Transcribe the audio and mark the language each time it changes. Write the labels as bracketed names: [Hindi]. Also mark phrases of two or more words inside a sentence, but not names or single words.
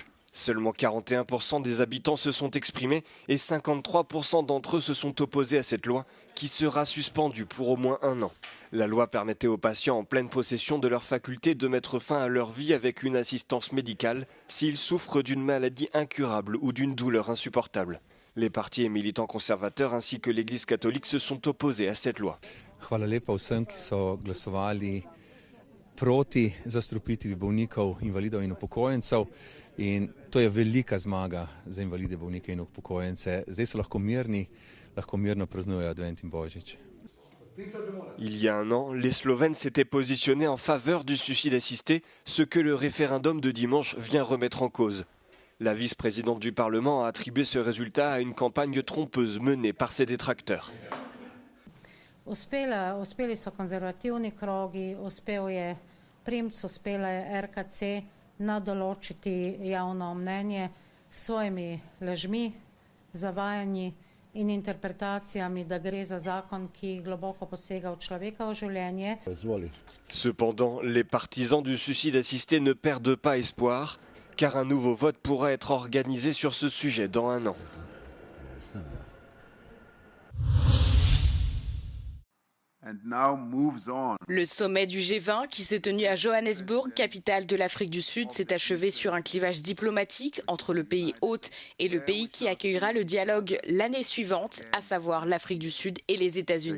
[French] Seulement 41% des habitants se sont exprimés et 53% d'entre eux se sont opposés à cette loi qui sera suspendue pour au moins 1 an. La loi permettait aux patients en pleine possession de leur faculté de mettre fin à leur vie avec une assistance médicale s'ils souffrent d'une maladie incurable ou d'une douleur insupportable. Les partis et militants conservateurs ainsi que l'Église catholique se sont opposés à cette loi. [Slovenian] Hvala lepa vsem, ki so glasovali proti zastrupitvi bolnikov, invalidov in upokojencev. In to je velika zmaga za invalide, bolnike in upokojence. Zdaj so lahko mirno praznujejo Advent in Božič. [French] Il y a 1 an, les Slovènes s'étaient positionnés en faveur du suicide assisté, ce que le référendum de dimanche vient remettre en cause. La vice-présidente du Parlement a attribué ce résultat à une campagne trompeuse menée par ses détracteurs. [Slovenian] Uspeli so konzervativni krogi, uspel je Primc, uspela je RKC nadoločiti javno mnenje s svojimi lažmi, zavajanji in interpretacijami, da gre za zakon, ki globoko posega v človekovo življenje. [French] Cependant, les partisans du suicide assisté ne perdent pas espoir, car un nouveau vote pourra être organisé sur ce sujet dans un an. Le sommet du G20 qui s'est tenu à Johannesburg, capitale de l'Afrique du Sud, s'est achevé sur un clivage diplomatique entre le pays hôte et le pays qui accueillera le dialogue l'année suivante, à savoir l'Afrique du Sud et les États-Unis.